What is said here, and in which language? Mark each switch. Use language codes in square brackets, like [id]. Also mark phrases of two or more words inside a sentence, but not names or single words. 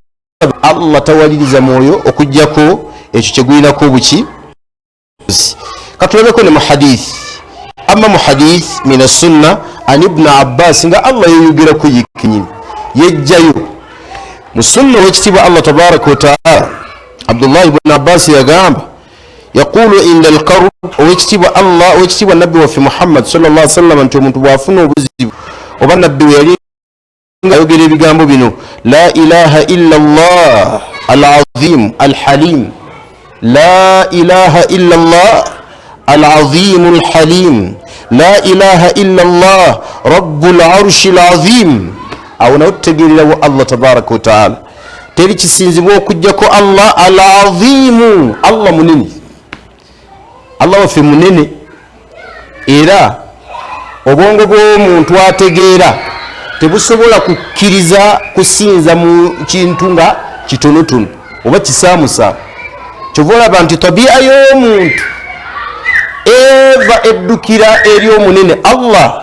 [lg] Allah tawaliriza mwoyo okujjako ekyo kyegwinako obuki. Katulabeko ne mu hadith, amma mu hadith [ar] من السنة عن ابن عباس [lg] nga Allah yeyogerako yekinyini yejjayo mu sunna wekitiibwa Allah [ar] تبارك وتعالى. [lg] Abdullah ibn Abbas yagamba [ar] يقول عند الكرب. [lg] Owekitiibwa Allah, owekitiibwa nabbi waffe Muhammad [ar] صلى الله عليه وسلم [lg] nti omuntu bw'afuna obuzibu oba nabbi we yali ayogera ebigambo bino [ar] لا إله إلا الله العظيم الحليم, لا إله إلا الله العظيم الحليم, لا إله إلا الله رب العرش العظيم. [lg] Awo nawe tutegeererawo Allah [ar] تبارك وتعالى [lg] teri kisinzibwa okujjako [ar] الله العظيم. [lg] Allah munene, Allah waffe munene, era obwongo bw'omuntu ategeera tebusobola kukkiriza kusinza mu kintu nga kitonotono oba kisaamusaamu. Kyova olaba nti tabiya y'omuntu eva eddukira eri omunene Allah.